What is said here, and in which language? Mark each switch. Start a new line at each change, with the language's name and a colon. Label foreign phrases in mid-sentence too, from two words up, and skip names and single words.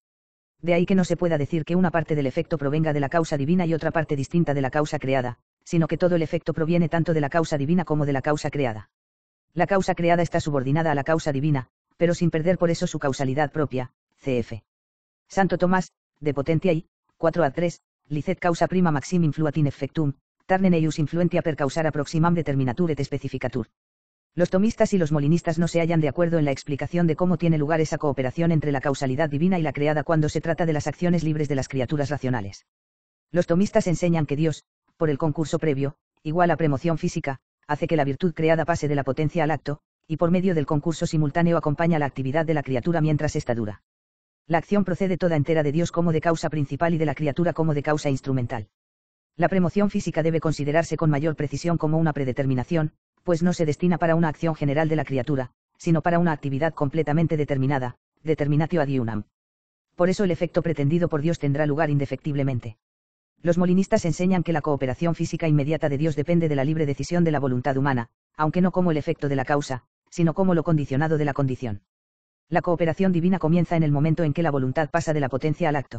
Spanish: De ahí que no se pueda decir que una parte del efecto provenga de la causa divina y otra parte distinta de la causa creada, sino que todo el efecto proviene tanto de la causa divina como de la causa creada. La causa creada está subordinada a la causa divina, pero sin perder por eso su causalidad propia, cf.
Latin: Santo Tomás, de Potentiae, 4-3, licet causa prima maxim influat in effectum, tarnem eius influentia per causara proximam determinatur et specificatur.
Spanish: Los tomistas y los molinistas no se hallan de acuerdo en la explicación de cómo tiene lugar esa cooperación entre la causalidad divina y la creada cuando se trata de las acciones libres de las criaturas racionales. Los tomistas enseñan que Dios, por el concurso previo, igual a premoción física, hace que la virtud creada pase de la potencia al acto, y por medio del concurso simultáneo acompaña la actividad de la criatura mientras ésta dura. La acción procede toda entera de Dios como de causa principal y de la criatura como de causa instrumental. La premoción física debe considerarse con mayor precisión como una predeterminación, pues no se destina para una acción general de la criatura, sino para una actividad completamente determinada,
Latin: determinatio ad unam.
Spanish: Por eso el efecto pretendido por Dios tendrá lugar indefectiblemente. Los molinistas enseñan que la cooperación física inmediata de Dios depende de la libre decisión de la voluntad humana, aunque no como el efecto de la causa, sino como lo condicionado de la condición. La cooperación divina comienza en el momento en que la voluntad pasa de la potencia al acto.